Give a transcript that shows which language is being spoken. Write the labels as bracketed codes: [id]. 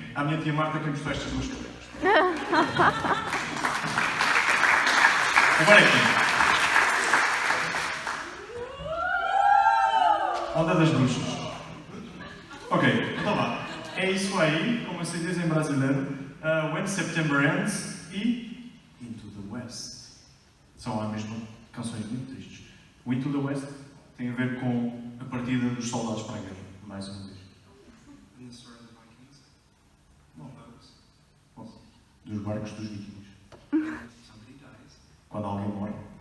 [pt] À minha tia Marta, que emprestou estas duas cadeiras. Agora é aqui. Onda das bruxas. Ok, então vá. É isso aí, como se diz em brasileiro. When September Ends e Into the West. São a mesma canções muito tristes. O Into the West tem a ver com a partida dos soldados para a guerra, mais uma vez. [en] And the story of the Vikings? [pt] Bom, [en] Boats. [pt] bom, dos barcos dos vikings. [en] Somebody dies. [pt] Quando alguém morre,